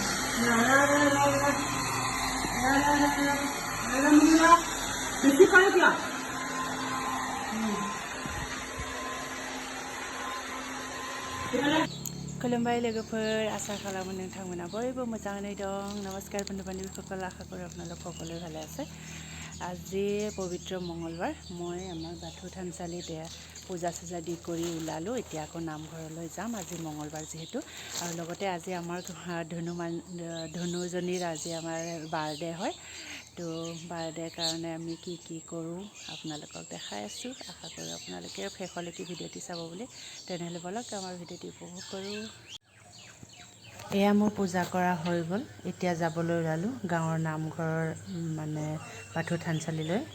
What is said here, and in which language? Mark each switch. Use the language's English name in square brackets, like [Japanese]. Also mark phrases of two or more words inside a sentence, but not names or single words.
[Bodo] बेसि करे क्या खुलुमबाय लोगोफोर आसा खालामो नोंथांमोना बयबो मोजाङै दं [Assamese] নমস্কাৰ বন্ধু বান্ধৱীসকল আশা কৰো আপোনালোক সকলোৱে ভালে আছে আজি পবিত্ৰ মঙ্গলবাৰ মই আমাৰ বাথৌ থানচালিত পূজা চূজা দি কৰি ওলালোঁ এতিয়া আকৌ নামঘৰলৈ যাম আজি মঙ্গলবাৰ যিহেতু আৰু লগতে আজি আমাৰ ধনুজনীৰ আজি আমাৰ বাৰ্থডে হয় তো বাৰ্থডে কাৰণে আমি কি কৰোঁ আপোনালোকক দেখাই আছোঁ আশা কৰোঁ আপোনালোকে শেষলৈকে ভিডিঅ'টি চাব বুলি তেনেহ'লে বলক আমাৰ ভিডিঅ'টি উপভোগ কৰোঁ এয়া মোৰ পূজা কৰা হৈ গ'ল এতিয়া যাবলৈ ওলালোঁ গাঁৱৰ নামঘৰৰ মানে বাথৌ থানচালিলৈ